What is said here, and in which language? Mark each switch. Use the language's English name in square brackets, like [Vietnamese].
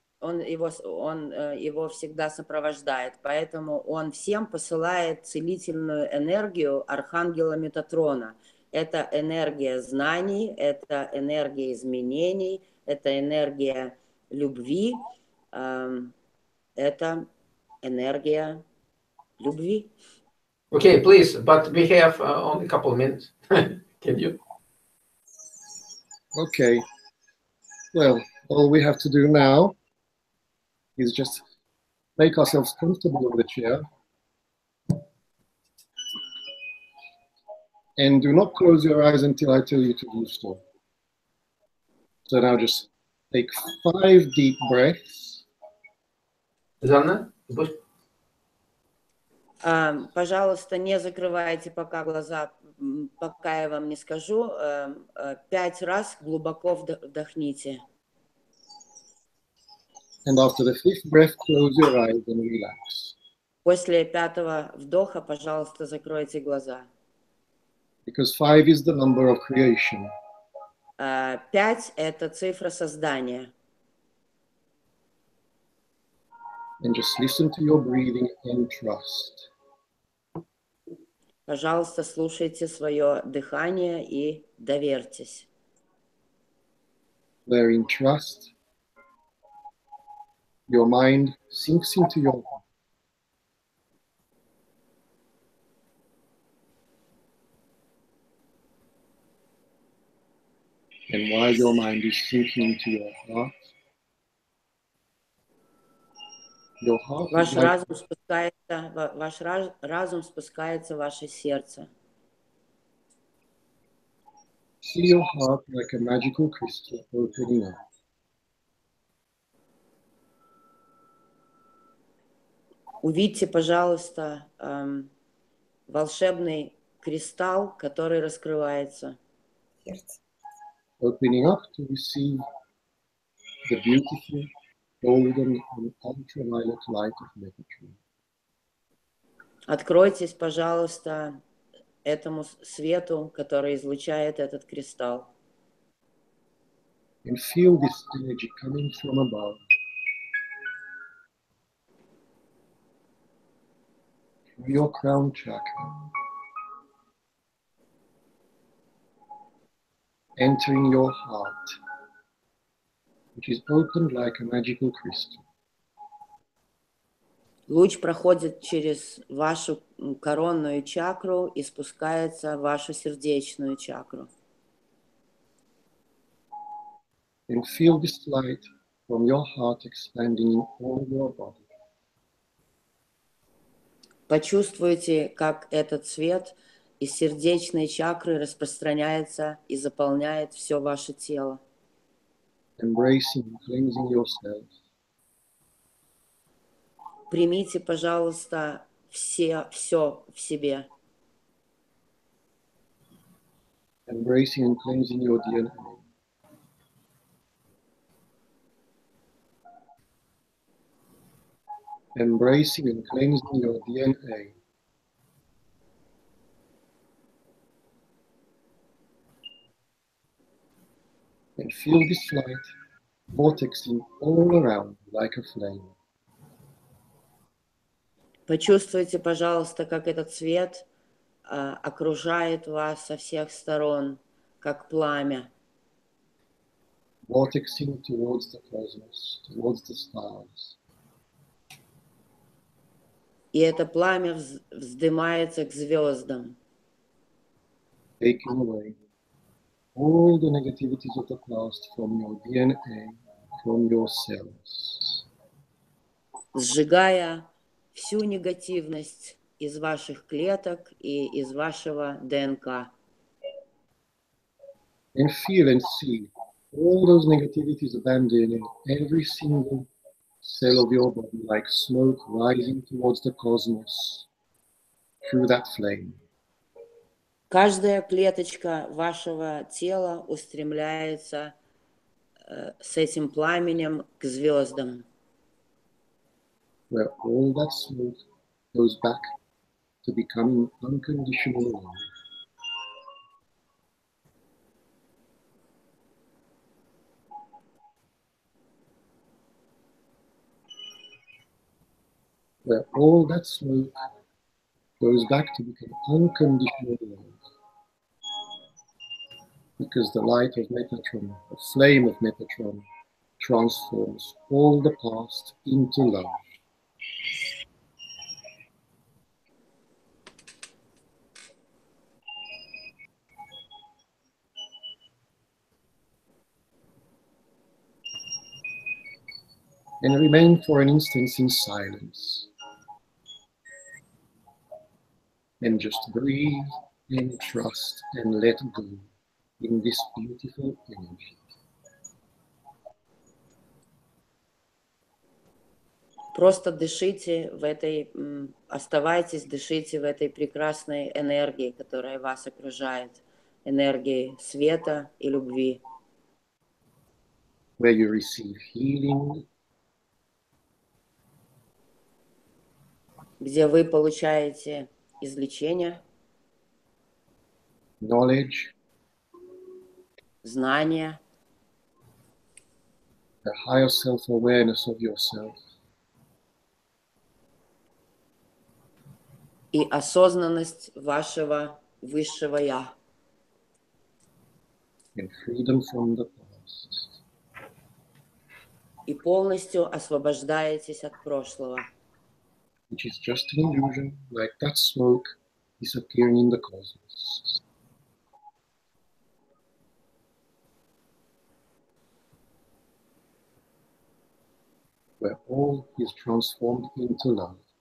[Russian] Он его всегда сопровождает, поэтому он всем посылает целительную энергию архангела Метатрона. Это энергия знаний, это энергия изменений, это энергия любви, это энергия любви. [English] Okay, please, but we have only a couple of minutes. Can you? Okay. Well, all we have to do now is just make ourselves comfortable in the chair. And do not close your eyes until I tell you to do so. So now just take 5 deep breaths. [Russian] Жанна? Пожалуйста, не закрывайте пока глаза, пока я вам не скажу. 5 раз глубоко вдохните. [English] And after the 5th breath, close your eyes and relax. [Russian] После 5-го вдоха, пожалуйста, закройте глаза. [English] Because 5 is the number of creation. [Russian] 5 – это цифра создания. [English] And just listen to your breathing and trust. [Russian] Пожалуйста, слушайте свое дыхание и доверьтесь. [English] Where in trust, your mind sinks into your heart. And while your mind is sinking into your heart [Russian] Ваш [English] is like, [Russian] разум спускается в ваше сердце. [English] see your heart like a magical crystal opening up. [Russian] Увидьте, пожалуйста, волшебный кристалл, который раскрывается. [English] Opening up to receive the beautiful golden and ultraviolet light of Metatron. [Russian] Откройтесь, пожалуйста, этому свету, который излучает этот кристалл. [English] And feel this energy coming from above. Through your crown chakra. Entering your heart, which is opened like a magical crystal. [Russian] Луч проходит через вашу коронную чакру и спускается в вашу сердечную чакру. [English] And feel this light from your heart expanding in all your body. [Russian] Почувствуйте, как этот свет из сердечной чакры распространяется и заполняет все ваше тело. [English] Embracing and cleansing yourself. [Russian] Примите, пожалуйста, все в себе. [English] Embracing and cleansing your DNA. Embracing and cleansing your DNA. And feel this light vortexing all around like a flame. [Russian] Почувствуйте, пожалуйста, как этот свет окружает вас со всех сторон, как пламя. [English] Vortexing towards the cosmos, towards the stars. [Russian] И это пламя вздымается к звездам. [English] Taking away all the negativities of the past from your DNA, from your cells. [Russian] Сжигая всю негативность из ваших клеток и из вашего ДНК. [English] And feel and see all those negativities abandoning every single cell of your body like smoke rising towards the cosmos through that flame. [Russian] Каждая клеточка вашего тела устремляется с этим пламенем к звездам. [English] Where all that smoke goes back to becoming unconditional love. Where all that smoke goes back to become unconditional love. Because the light of Metatron, the flame of Metatron, transforms all the past into love. And remain for an instant in silence. And just breathe and trust and let go in this beautiful energy. [Russian] Просто дышите в этой, оставайтесь, дышите в этой прекрасной энергии, которая вас окружает, энергии света и любви. [English] Where you receive healing, [Russian] где вы получаете излечение, [English] knowledge, [Russian] знания, [English] the higher self-awareness of yourself, [Russian] и осознанность вашего высшего Я. [English] and freedom from the past. [Russian] И полностью освобождаетесь от прошлого. [English] Which is just an illusion, like that smoke disappearing in the cosmos. Where all is transformed into love.